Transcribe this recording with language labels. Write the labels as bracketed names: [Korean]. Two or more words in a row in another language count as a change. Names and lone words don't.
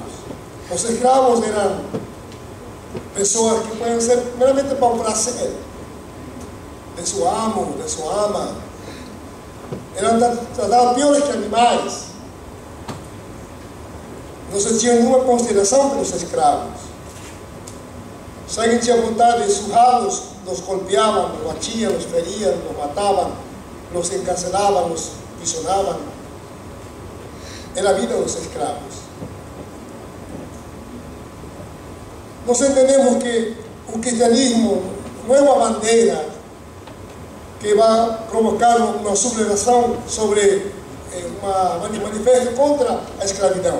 [Portuguese] Os escravos eram pessoas que podem ser meramente para o prazer de seu amo, de sua ama. Eram tratados piores que animais. Não se tinha nenhuma consideração pelos escravos. Se alguém tinha vontade de surrá-los, los golpeavam, los batiam, los feriam, los matavam, los encarcelavam, los prisionavam. Era a vida dos escravos. Nós entendemos que o cristianismo não é uma bandeira que vai provocar uma sublevação sobre uma manifesto contra a escravidão.